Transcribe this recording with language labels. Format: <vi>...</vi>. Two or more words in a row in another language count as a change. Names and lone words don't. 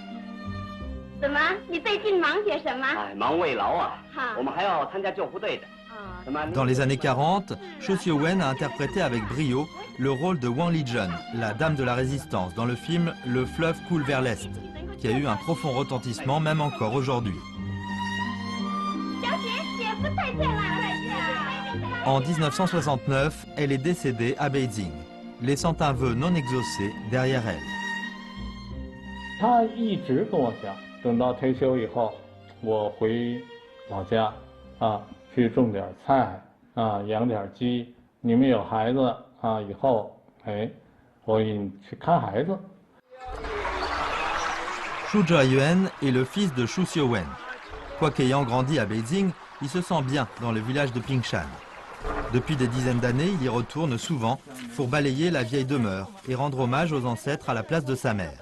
<fr>Dans les années 40, Chou Siew-wen a interprété avec brio le rôle de Wang Lijun, la dame de la résistance, dans le film Le fleuve coule vers l'Est, qui a eu un profond retentissement même encore aujourd'hui. En 1969, elle est décédée à Beijing, laissant un vœu non exaucé derrière elle.</fr> <zh>她一直跟我讲，等到退休以后，我回老家去种点菜养点鸡。你们有孩子以后我给你去看孩子。</zh> <fr>Xu Zhiyuan est le fils de Chou Siew-wen. Quoiqu'ayant grandi à Beijing, il se sent bien dans le village de Pingshan. Depuis des dizaines d'années, il y retourne souvent pour balayer la vieille demeure et rendre hommage aux ancêtres à la place de sa mère.</fr>